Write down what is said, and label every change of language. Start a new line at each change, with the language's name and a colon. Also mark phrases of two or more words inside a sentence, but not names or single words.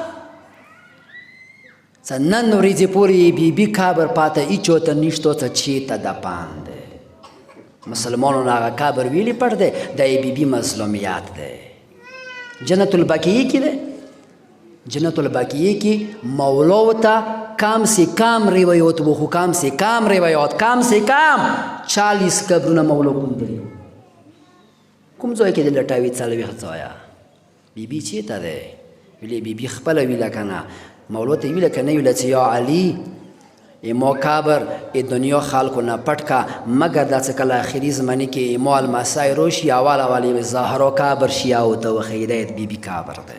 Pashto: څه نن ورځې پورې بیبي قبر پاته هېچا ته نشته څه چېرته دفن دی. مسلمانو نه هغه قبر ویلې پټ دی، د بیبي مظلومیت دی. جنت البقیع کې دی. جنت البقیع کې مولا ورته
Urdu: کم سے کم
Pashto: روایات و،
Urdu: کم سے کم
Pashto: روایات،
Urdu: کم سے کم
Pashto: 40 قبرونه مولا کوندلي. کوم ځای کې د لټوي 40 ځایه. بیبي چېرته دی؟ ویلې بیبي خپله ویله که نه، مولا ته یې ویله که نه ویله چې یا علي ما قبر دنیا خلکو نه پټ کا، مګر دا څه کله آخري زمانې کې ما المسای راشي اول زهرا قبر شي او ته وښیي دی د بیبي قبر دی.